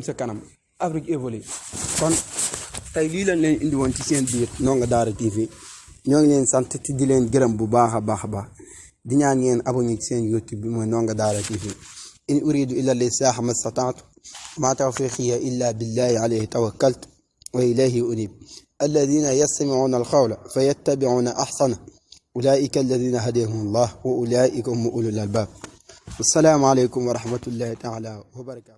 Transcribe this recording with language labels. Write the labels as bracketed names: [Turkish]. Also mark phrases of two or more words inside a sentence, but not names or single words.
[Wolof] sa kanam Afrique évolue kon tey lii lañ leen indi woon ci seen biir Ndongo Daara TV ñoo ngi leen sant te di leen gërëm bu baax a baax di ñaan ngeen abonné ci seen YouTube bi mooy Ndongo Daara TV [Arabic] إن أريد إلا الإصلاح ما استطعت ما توفيقي إلا بالله عليه توكلت وإليه أنيب الذين يستمعون القول فيتبعون أحسنه أولئك الذين هداهم الله وأولئك هم أولو الألباب. السلام عليكم ورحمة الله تعالى وبركاته.